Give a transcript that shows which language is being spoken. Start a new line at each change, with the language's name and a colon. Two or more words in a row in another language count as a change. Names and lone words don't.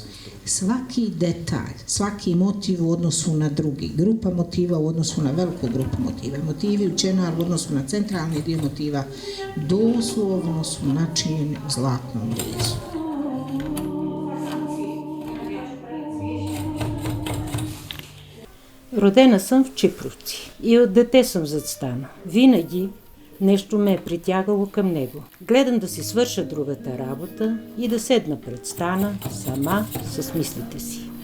Bosnian: Svaki detalj, svaki motiv u odnosu na drugi, grupa motiva u odnosu na veliku grupu motiva, motivi u čenar u odnosu na centralni dio motiva, doslovno su načinjeni u zlatnom rezu.
Bulgarian: Родена съм в Чипровци и от дете съм зад стана. Винаги Нещо ме е притягало към него. Гледам да си свърша другата работа и да седна пред стана сама с мислите си.